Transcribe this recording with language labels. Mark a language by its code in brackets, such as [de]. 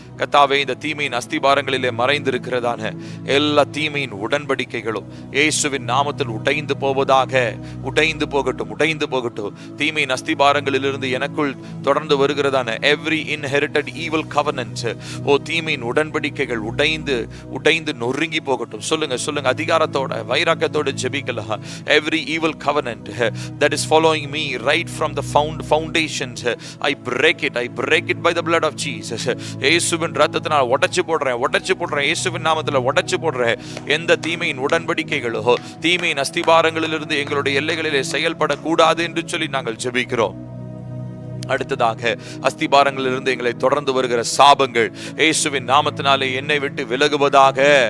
[ta] கர்த்தாவே, இந்த தீமையின் அஸ்திபாரங்களிலே மறைந்திருக்கிறதான எல்லா தீமையின் உடன்படிக்கைகளும் இயேசுவின் நாமத்தில் உடைந்து போவதாக. உடைந்து போகட்டும். தீமையின் அஸ்திபாரங்களிலிருந்து எனக்குள் தொடர்ந்து வருகிறதான [en] every inherited evil covenant, [ta] தீமையின் உடன்படிக்கைகள் உடைந்து நொறுங்கி போகட்டும். சொல்லுங்க. அதிகாரத்தோட, வைராக்கியத்தோட ஜெபிக்கலாம். [en] every evil covenant that is following me right from the foundations, I break it by the blood of Jesus. [ta] இயேசுவின் இரத்தத்தினால் உடைச்சு போடுறேன். இயேசுவின் நாமத்தில் உடைச்சு போடுறேன். எந்த தீமையின் உடன்படிக்கைகளோ, தீமையின் அஸ்திபாரங்களிலிருந்து எங்களுடைய எல்லைகளிலே செயல்படக்கூடாது என்று சொல்லி நாங்கள் ஜெபிக்கிறோம். அடுத்ததாக அஸ்திபாரங்களிலிருந்து எங்களை தொடர்ந்து வருகிற சாபங்கள் இயேசுவின் நாமத்தினாலே என்னை விட்டு விலகுவதாக.